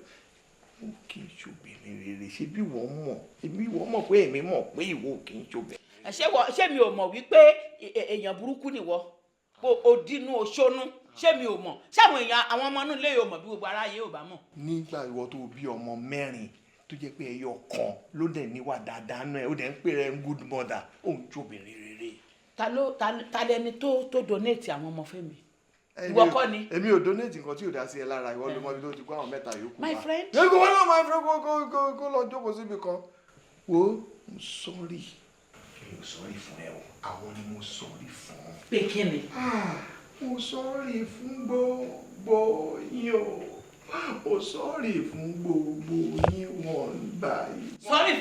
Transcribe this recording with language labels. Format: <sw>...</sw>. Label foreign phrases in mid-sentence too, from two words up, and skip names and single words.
<yo>ó kì í ṣobìnrin rere ṣé bí wọ́n mọ̀ èmi wọ́n mọ̀ pé èmi mọ̀ pé ìwọ kì í ṣobìnrin. ṣé mi ò mọ̀ wípé èèyàn burúkú nìwọ òdínú òṣónú ṣé mi ò mọ̀ ṣáwọn èèyàn àwọn ọmọ inú ilé yóò mọ̀ bí gbogbo aráyé ò bá mọ̀. nígbà ìwọ tó bí ọmọ mẹ́rin tó jẹ́ pé ẹyọ kan ló dẹ̀ níwà dáadáa náà ó dẹ̀ ń pè rẹ̀</yo> <en>good mother</en> <yo>ó ń jóbìnrin rere. ta lẹni tó donate àwọn ọmọ fẹ́mi ìwọ kọ́ ni. èmi ò donate nǹkan tí ò dá sí ẹ lára ìwọ ló mọ ibi tó ti kó àwọn mẹ́ta yòókù wá.</yo> <en>my friend.</en> <yo>yẹ́n kó wọ́n náà</yo> <en>my friend</en> <yo>kó lọ jókòó síbi kan. wo mo sọ́ọ̀rì mi ò sọ́ọ̀rì fún ẹ o àwọn ni mo sọ́ọ̀rì fún. pé kí ni. mo sọ́ọ̀rì fún gbogbo yín o mo sọ́ọ̀rì fún gbogbo yín wọ́n ń bá yìí.</yo>